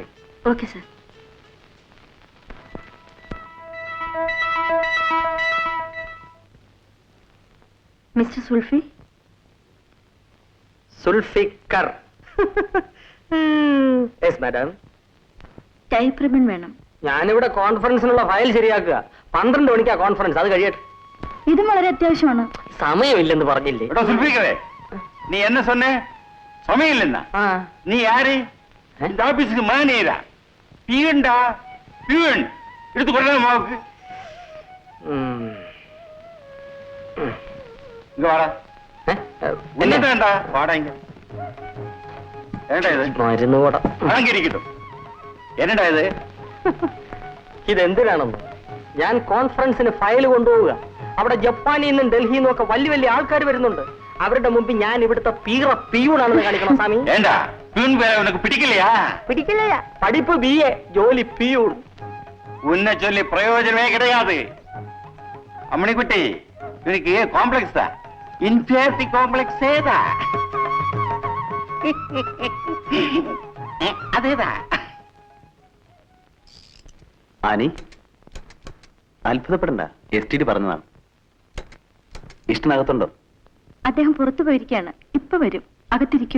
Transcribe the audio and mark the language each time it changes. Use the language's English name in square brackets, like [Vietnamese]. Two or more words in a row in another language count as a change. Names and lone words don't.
[English] okay sir. [Malayalam] മിസ്റ്റർ സുൽഫി, സുൽഫിക്കർ. [English] yes madam. type ribbon [Malayalam] വേണം. ഞാനിവിടെ കോൺഫറൻസിനുള്ള ഫയൽ ശരിയാക്കുക. 12 മണിക്കാ കോൺഫറൻസ്, അത് കഴിയട്ടെ. ഇതും വളരെ അത്യാവശ്യമാണ്. സമയമില്ലെന്ന് പറഞ്ഞില്ലേ? [Tamil] எடா சுல்பிக்கவே நீ என்ன சொன்ன சமயம் இல்லைன்னா ആ. நீ யாரு இந்த ஆபீஸுக்கு மேனேஜரா பியூன்டா பியூன் எடுத்து கொடுறேன் மாவுக்கு ഉം. இங்க வாடா ഏ? என்னடா வாடா இங்க என்னடா இது [Malayalam] മരുന്ന് കൂട. [Tamil] அங்க இருக்கட்டும் என்னடா இது [Malayalam] ഇതെന്തിനാണെന്ന്? ഞാൻ കോൺഫറൻസിന് ഫയൽ കൊണ്ടുപോവുക. അവിടെ ജപ്പാനിൽ നിന്നും ഡൽഹിയിൽ നിന്നും ഒക്കെ വലിയ വലിയ ആൾക്കാർ വരുന്നുണ്ട്. അവരുടെ മുമ്പിൽ ഞാൻ ഇവിടുത്തെ പിയൂണാണെന്ന് കാണിക്കണം സ്വാമി. [Tamil] ஏண்டா பியூன் பேரை உனக்கு பிடிக்கலையா [Malayalam] പിടിക്കില്ല. പഠിപ്പ് BA, ജോലി പിയൂൺ. [Tamil] உன்னை சொல்லி பிரயோஜனமே கிடையாது அம்மணிக்குட்டி இவனுக்கு காம்ப்ளெக்ஸ் தான் [English] inferiority complex [Tamil] தான் அதேதான் [Malayalam] ആനി, അത്ഭുതപ്പെടണ്ട. STD പറഞ്ഞതാണ്. ഇഷ്ടനകത്തുണ്ടോ? അദ്ദേഹം പുറത്തു പോയിരിക്കുകയാണ്. ഇപ്പൊ വരും. അകത്തിരിക്കൂ.